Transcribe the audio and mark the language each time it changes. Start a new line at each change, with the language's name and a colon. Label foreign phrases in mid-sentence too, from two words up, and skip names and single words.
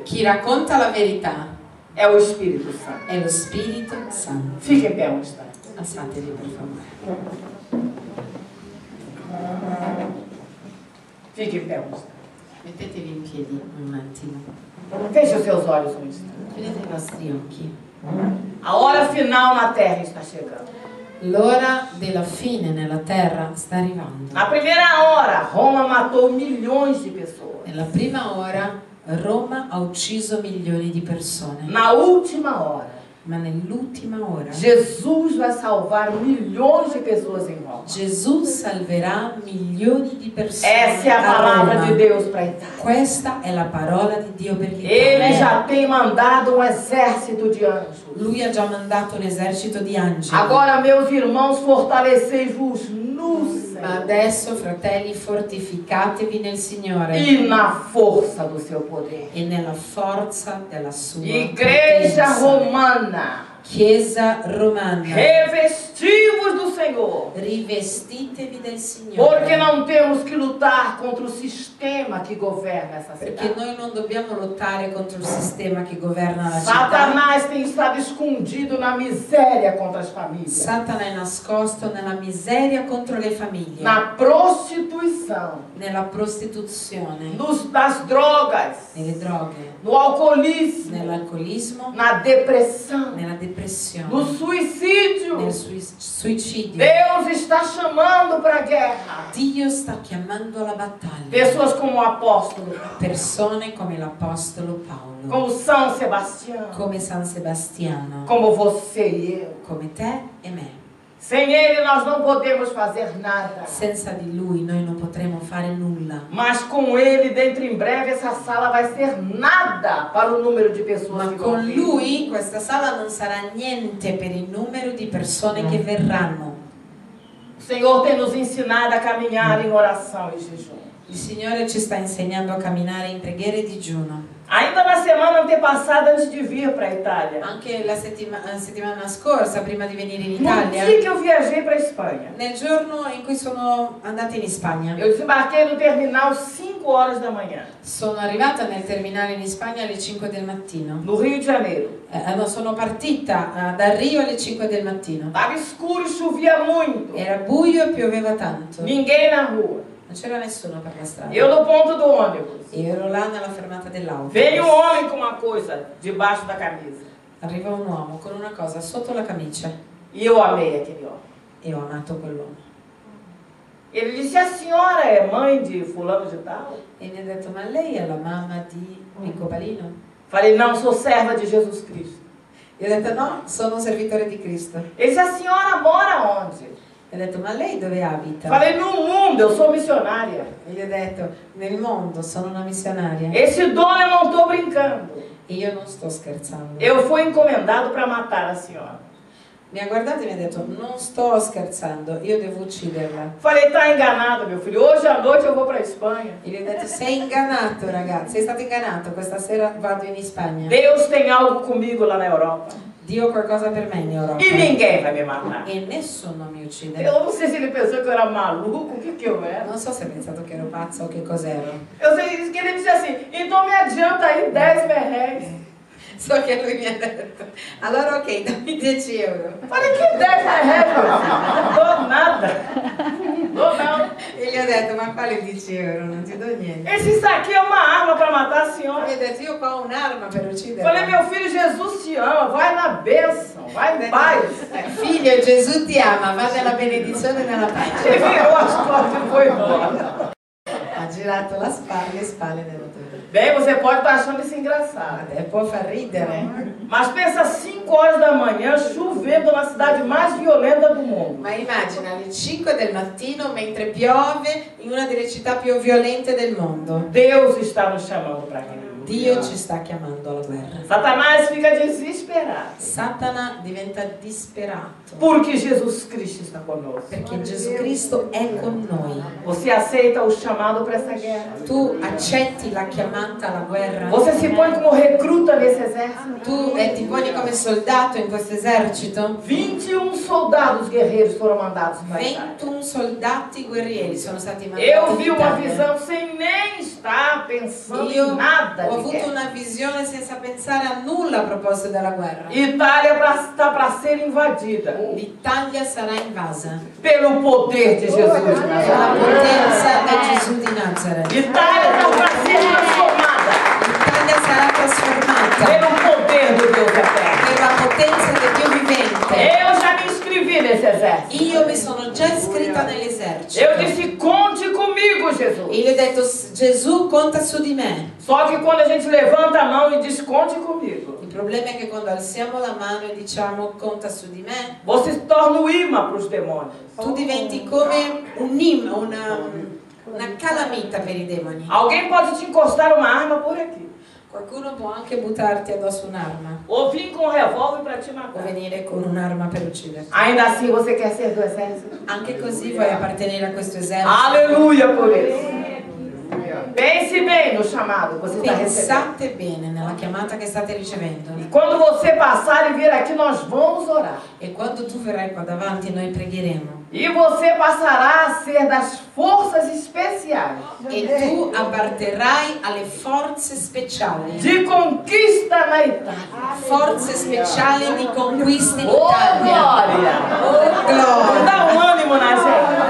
Italian: chi racconta la verità
Portuguese: é o Espírito Santo.
Italian: è lo Spirito Santo.
Portuguese: Fique em pé onde está.
Italian: Alzatevi per favore.
Portuguese: Fique em pé onde está.
Italian: Mettetevi in piedi un attimo.
Portuguese: Feche os seus olhos onde está.
Italian: Chiudete i vostri occhi.
Portuguese: A hora final na terra está chegando.
Italian: L'ora della fine nella terra sta arrivando.
Portuguese: Na primeira hora, Roma matou milhões de pessoas.
Italian: Nella prima ora Roma ha ucciso milioni di persone,
Portuguese: Na última hora,
Italian: ma nell'ultima ora
Portuguese: Jesus vai salvar milhões de pessoas em Roma.
Italian: Gesù salverà milioni di persone
Portuguese: Essa é a a palavra Roma. de Deus para a Itália.
Italian: Questa è la parola di Dio per
Portuguese: Ele
Italian: l'Italia.
Portuguese: já tem mandado um exército de anjos.
Italian: Lui ha già mandato un esercito di angeli.
Portuguese: Agora, meus irmãos, fortalecei-vos no
Italian: Ma
Portuguese: Senhor
Italian: adesso, fratelli, fortificatevi nel Signore
Portuguese: e na força do seu poder.
Italian: e nella forza della sua
Portuguese: Igreja
Italian: potenza.
Portuguese: romana,
Italian: Chiesa romana,
Portuguese: revestivos do Senhor,
Italian: rivestitevi del Signore.
Portuguese: porque não temos que lutar contra o sistema que governa essa
Italian: Perché
Portuguese: cidade.
Italian: noi non dobbiamo lottare contro il sistema che governa la città.
Portuguese: Satanás tem estado escondido na miséria contra as famílias,
Italian: Satana è nascosto nella miseria contro le famiglie,
Portuguese: na prostituição,
Italian: nella prostituzione,
Portuguese: nas drogas,
Italian: nelle droghe,
Portuguese: no alcoolismo,
Italian: nell'alcolismo,
Portuguese: na depressão,
Italian: nella depressione,
Portuguese: no suicídio.
Italian: nel suicidio.
Portuguese: Deus está chamando para a guerra
Italian: Dio sta chiamando alla battaglia
Portuguese: pessoas como o apóstolo,
Italian: persone come l'Apostolo Paolo,
Portuguese: como São Sebastião,
Italian: come San Sebastiano,
Portuguese: como você e eu.
Italian: come te e me.
Portuguese: Sem Ele nós não podemos fazer nada.
Italian: Senza di Lui noi non potremo fare nulla.
Portuguese: Mas com Ele, dentro em breve, essa sala vai ser nada para o número de pessoas
Italian: Ma
Portuguese: que vão
Italian: con
Portuguese: vir.
Italian: Lui questa sala non sarà niente per il numero di persone che verranno.
Portuguese: O Senhor tem nos ensinado a caminhar em oração e jejum.
Italian: Il Signore ci sta insegnando a camminare in preghiera e digiuno.
Portuguese: Ainda na semana antepassada, antes de vir para a Itália,
Italian: Anche la settimana scorsa, prima di venire in
Portuguese: no
Italian: Italia,
Portuguese: dia que eu viajei para a Espanha,
Italian: nel giorno in cui sono andata in Spagna,
Portuguese: eu desembarquei no terminal 5 horas da manhã,
Italian: sono arrivata nel terminale in Spagna alle 5 del mattino.
Portuguese: no Rio de Janeiro.
Italian: No, sono partita da Rio alle 5 del mattino.
Portuguese: Estava escuro e chovia muito.
Italian: Era buio e pioveva tanto.
Portuguese: Ninguém na rua.
Italian: Non c'era nessuno per la strada.
Portuguese: Eu no ponto do ônibus.
Italian: Io ero là nella fermata dell'auto.
Portuguese: Veio um homem com uma coisa debaixo da camisa.
Italian: Arriva un uomo con una cosa sotto la camicia
Portuguese: E eu amei aquele homem.
Italian: e ho amato quell'uomo.
Portuguese: Ele disse, a senhora é mãe de fulano de tal?
Italian: E mi ha detto, ma lei è la mamma di Picco Palino?
Portuguese: Falei, não, sou serva de Jesus Cristo.
Italian: E ho detto, no, sono un servitore di Cristo.
Portuguese: Ele disse, a senhora mora onde?
Italian: E ho detto, ma lei dove abita?
Portuguese: Falei, no mundo, eu sou missionária.
Italian: E gli ho detto, nel mondo, sono una missionaria.
Portuguese: Esse dono eu não estou brincando.
Italian: E io non sto scherzando.
Portuguese: Eu fui encomendado para matar a senhora.
Italian: Mi ha guardato e mi ha detto, non sto scherzando, io devo ucciderla.
Portuguese: Falei, tá enganado, meu filho. Hoje à noite eu vou para a Espanha.
Italian: E gli ho detto, sei ingannato ragazzo, sei stato ingannato, questa sera vado in Spagna.
Portuguese: Deus tem algo comigo lá na Europa.
Italian: Dio ha qualcosa per me in Europa.
Portuguese: E ninguém vai me matar.
Italian: E nessuno mi uccide.
Portuguese: Eu não sei se ele pensou que eu era maluco, o que eu era.
Italian: Non so se ha pensato che ero pazza o che cos'ero.
Portuguese: Eu sei que ele disse assim, então me adianta aí 10 merréis.
Italian: So che lui mi ha detto, allora ok, dammi 10 euro.
Portuguese: Falei, que 10 merréis, meu filho? Não dou nada. Dou não.
Italian: E gli ho detto, ma quale 10 euro? Non ti do niente.
Portuguese: Isso aqui é uma arma para matar a senhora.
Italian: Mi ha detto, io qua ho un'arma per uccidere.
Portuguese: Falei, meu filho, Jesus te ama, vai na bênção, vai em paz.
Italian: Figlio, Gesù ti ama, va nella benedizione e nella
Portuguese: E
Italian: pace.
Portuguese: virou as costas e foi embora.
Italian: Ha girato le spalle dello tutto.
Portuguese: Bem, você pode estar achando isso engraçado.
Italian: Può far ridere.
Portuguese: Mas pensa 5 horas da manhã, chovendo na cidade mais violenta do mundo.
Italian: Ma immagina alle 5 del mattino mentre piove in una delle città più violente del mondo.
Portuguese: Deus está nos chamando para guerra.
Italian: Dio ci sta chiamando alla guerra.
Portuguese: Satanás fica desesperado.
Italian: Satana diventa disperato
Portuguese: Porque Jesus Cristo está conosco.
Italian: perché Gesù Cristo è con noi.
Portuguese: Você aceita o chamado para essa guerra?
Italian: Tu accetti la chiamata alla guerra?
Portuguese: Você se põe como recruta nesse exército?
Italian: Tu ti poni come soldato in questo esercito?
Portuguese: 21 soldados guerreiros foram mandados para a Itália.
Italian: 21 soldati guerrieri sono stati mandati
Portuguese: Eu
Italian: in
Portuguese: vi uma
Italian: Italia.
Portuguese: visão sem nem estar pensando
Italian: Io
Portuguese: em nada
Italian: ho
Portuguese: de
Italian: avuto
Portuguese: guerra.
Italian: una visione senza pensare a nulla a proposito della guerra.
Portuguese: Itália está para ser invadida
Italian: L'Italia sarà invasa
Portuguese: pelo poder de Jesus.
Italian: dalla potenza di Gesù di Nazareth.
Portuguese: Itália está para ser transformada
Italian: L'Italia sarà trasformata
Portuguese: pelo poder do Deus eterno.
Italian: per la potenza del Dio vivente.
Portuguese: Eu já me inscrevi nesse exército.
Italian: Io mi sono già iscritta nell'esercito.
Portuguese: Eu disse, conte comigo, Jesus.
Italian: E gli ho detto, Gesù conta su di me.
Portuguese: Só que quando a gente levanta a mão e diz, conte comigo,
Italian: Il problema è che quando alziamo la mano e diciamo conta su di me,
Portuguese: você se torna o imã para os demônios.
Italian: tu diventi come una calamita per i demoni.
Portuguese: Alguém pode te encostar uma arma por aqui.
Italian: Qualcuno può anche buttarti addosso un'arma
Portuguese: Ou vir com um revólver para te
Italian: o
Portuguese: matar.
Italian: venire con un'arma per ucciderti.
Portuguese: Ainda assim você quer ser do exército?
Italian: Anche così vuoi appartenere a questo esercito.
Portuguese: Aleluia por isso. Pense bem no chamado que você está recebendo.
Italian: Pensate bene nella chiamata che state ricevendo.
Portuguese: Quando você passar e vir aqui, nós vamos orar.
Italian: E quando tu verrai qua davanti noi pregheremo.
Portuguese: E você passará a ser das forças especiais
Italian: E tu apparterrai alle forze speciali.
Portuguese: de conquista na Itália.
Italian: Forze speciali di conquista in
Portuguese: Oh,
Italian: Italia.
Portuguese: glória!
Italian: Oh, gloria!
Portuguese: Dá um ânimo na gente.